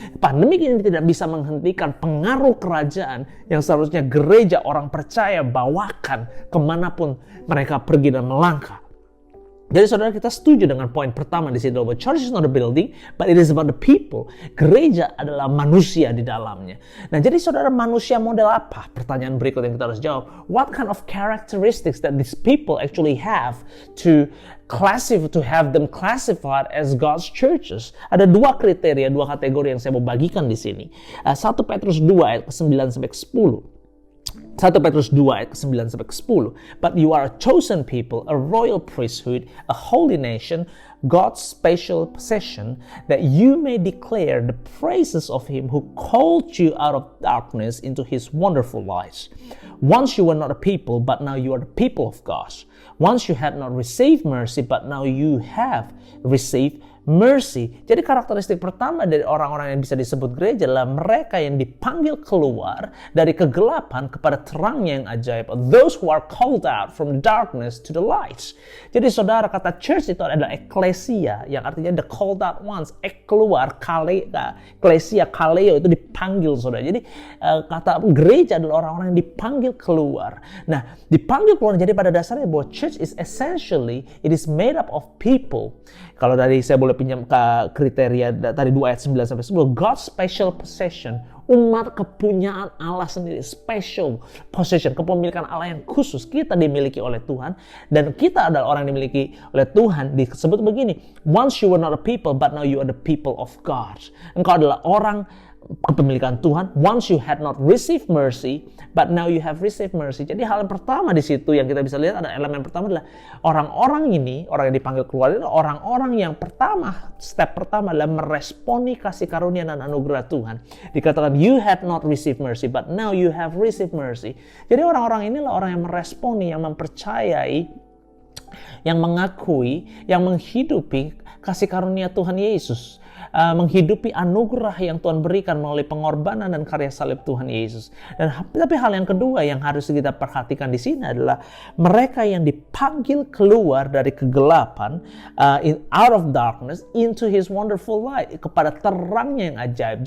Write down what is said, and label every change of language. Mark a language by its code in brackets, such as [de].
[id] Pandemik ini tidak bisa menghentikan pengaruh kerajaan yang seharusnya gereja orang percaya bawakan kemanapun mereka pergi dan melangkah. Jadi saudara, kita setuju dengan poin pertama di sini, bahwa [en] church is not a building, but it is about the people. [id] Gereja adalah manusia di dalamnya. Nah, jadi saudara, manusia model apa? Pertanyaan berikut yang kita harus jawab. [en] What kind of characteristics that these people actually have to have them classified as God's churches? [id] Ada dua kriteria, dua kategori yang saya mau bagikan di sini. 1 Petrus 2 ayat 9 sampai 10. 1 Petrus 2 ayat 9 sampai 10. [en] But you are a chosen people, a royal priesthood, a holy nation, God's special possession, that you may declare the praises of him who called you out of darkness into his wonderful light. Once you were not a people, but now you are the people of God. Once you had not received mercy, but now you have received mercy. [id] Jadi karakteristik pertama dari orang-orang yang bisa disebut gereja adalah mereka yang dipanggil keluar dari kegelapan kepada terangnya yang ajaib. [en] Those who are called out from darkness to the light. [id] Jadi saudara, kata church itu adalah ecclesia, yang artinya [en] the called out ones. [id] Keluar, ecclesia, kaleo itu dipanggil, saudara. Jadi kata gereja adalah orang-orang yang dipanggil keluar. Nah, dipanggil keluar, jadi pada dasarnya bahwa [en] church is essentially, it is made up of people. [id] Kalau dari saya boleh pinjam ke kriteria tadi 2 ayat 9 sampai 10, [en] God's special possession, [id] umat kepunyaan Allah sendiri, special possession, kepemilikan Allah yang khusus, kita dimiliki oleh Tuhan, dan kita adalah orang yang dimiliki oleh Tuhan. Disebut begini, [en] once you were not a people, but now you are the people of God. [id] Engkau adalah orang kepemilikan Tuhan. [en] Once you had not received mercy, but now you have received mercy. [id] Jadi hal yang pertama di situ yang kita bisa lihat, ada elemen pertama adalah orang-orang ini, orang yang dipanggil keluar itu orang-orang yang pertama, step pertama adalah meresponi kasih karunia dan anugerah Tuhan. Dikatakan [en] you had not received mercy, but now you have received mercy. [id] Jadi orang-orang inilah orang yang meresponi, yang mempercayai, yang mengakui, yang menghidupi kasih karunia Tuhan Yesus. Menghidupi anugerah yang Tuhan berikan melalui pengorbanan dan karya salib Tuhan Yesus. Dan tapi hal yang kedua yang harus kita perhatikan di sini adalah mereka yang dipanggil keluar dari kegelapan, [en] out of darkness into his wonderful light, [id] kepada terangnya yang ajaib.